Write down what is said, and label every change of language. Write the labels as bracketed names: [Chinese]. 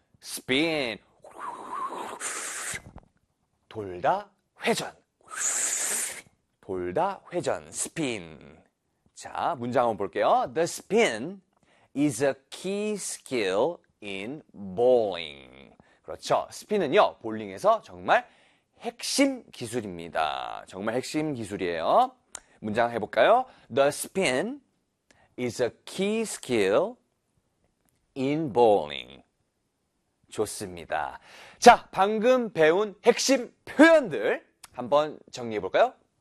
[Korean] 스핀 돌다 회전 돌다 회전 스핀. 자, 문장 한번 볼게요. [English] The spin is a key skill in bowling. [Korean] 그렇죠. 스핀은요, 볼링에서 정말 핵심 기술입니다. 정말 핵심 기술이에요. 문장 해볼까요? [English] The spin is a key skill in bowling. [Korean] 좋습니다. 자, 방금 배운 핵심 표현들 한번 정리해볼까요?